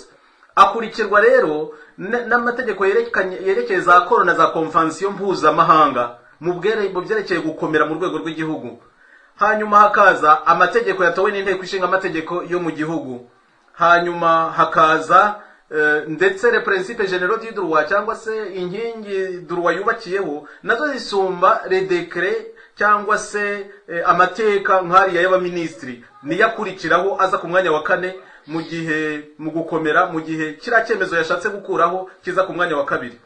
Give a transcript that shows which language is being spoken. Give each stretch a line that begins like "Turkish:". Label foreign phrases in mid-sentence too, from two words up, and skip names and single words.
Kinyarwanda: Akurikirwa rero n'amategeko yerekeye za akoro na za convention mpuzamahanga mu byerekeye gukomera mu rwego rw'igihugu. Hanyuma hakaza amategeko yatowe n'inteko ishinga amategeko yo mu gihugu. Hanyuma hakaza ndetse
French: le principe généraux du droit
Kinyarwanda: cyangwa se inkingi droit yubakiyeho, nazo zisumba
French: le décret
Kinyarwanda: cyangwa se amateka nk'ariya y'abaministri, niyakurikiraho aza ku mwanya wa kane mu gihe mu gukomera, mu gihe kira cyemezo yashatse gukuraho kiza ku mwanya wa kabiri.